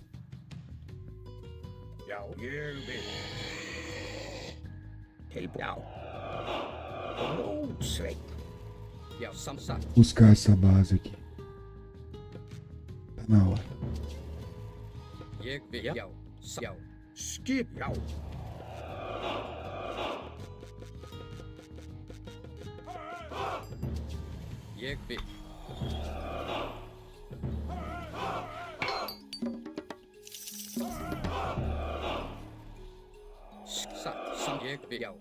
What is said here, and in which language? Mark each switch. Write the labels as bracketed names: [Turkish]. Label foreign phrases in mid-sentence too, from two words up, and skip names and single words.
[Icelandic] Já, ég vil. Já. Blótsveinn. Já, samsagt. [Portuguese] Buscar essa base aqui. Tá na hora. [Icelandic] Ég vil. Já. Já. Skip, já. Ég vil. Satt. Ég vil. Já.